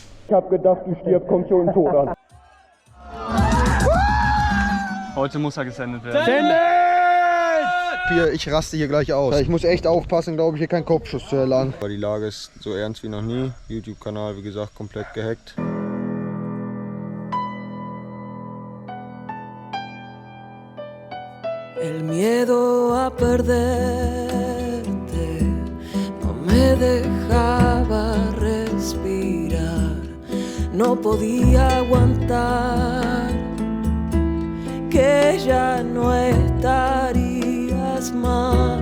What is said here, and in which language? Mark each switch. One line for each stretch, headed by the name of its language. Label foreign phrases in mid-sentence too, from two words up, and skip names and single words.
German: Ich hab gedacht, du stirbst, kommt schon ein Tod an. Heute muss er gesendet werden. Hier, ich raste hier gleich aus. Ich muss echt aufpassen, glaube ich, hier keinen Kopfschuss zu erlangen. Die Lage ist so ernst wie noch nie. YouTube-Kanal, wie gesagt, komplett gehackt.
Spanish: El miedo a perderte no me dejaba respirar, no podía aguantar que ya no estarías más.